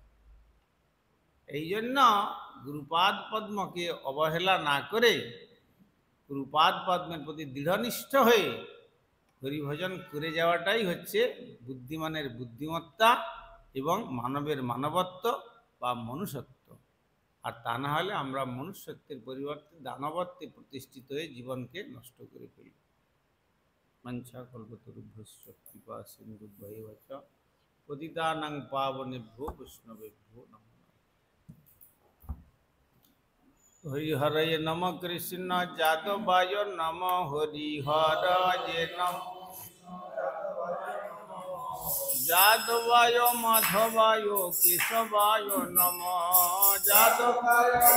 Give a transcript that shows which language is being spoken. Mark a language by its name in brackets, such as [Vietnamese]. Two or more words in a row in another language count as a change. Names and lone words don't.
[Bangla] এই জন্য গুরুপাদ পদ্মকে অবহেলা না করে গুরুপাদ পদ্মের প্রতি দৃঢ়নিষ্ঠ হয়ে হরিভজন করে যাওয়াটাই হচ্ছে বুদ্ধিমানের বুদ্ধিমত্তা এবং মানবের মানবত্ব বা মনুষ্যত্ব। আর তা না হলে আমরা মনুষ্যত্বের পরিবর্তে দানবত্বে প্রতিষ্ঠিত হয়ে জীবনকে নষ্ট করে ফেলি। [Sanskrit] মঞ্চা কল্পতরুভ্যশ্চ কৃপা সিন্ধুভ্যৈব চ পতিতানাং পাবনেভ্যো বৈষ্ণবেভ্যো নমঃ। হরিহরয়ে নম কৃষ্ণ যাদবায় নম হরিহরয়ে নম যাদবায় মাধবায় কেশবায় নম যাদবায়